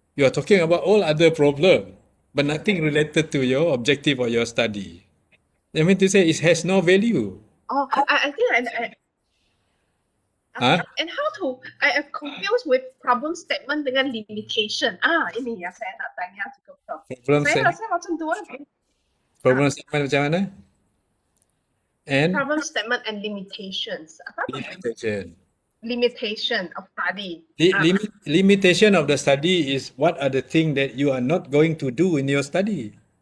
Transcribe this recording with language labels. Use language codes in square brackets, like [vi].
[en] You are talking about all other problem, but nothing related to your objective or your study. I mean to say it has no value. I think and how to I am confused with problem statement dengan limitation. [ms] Ini yang saya nak tanya juga Prof. Saya rasa macam dua. Problem statement macam mana? And [en] problem statement and limitations. [ms] Apa? Limitation of study. [en] Limitation of the study is what are the things that you are not going to do in your study.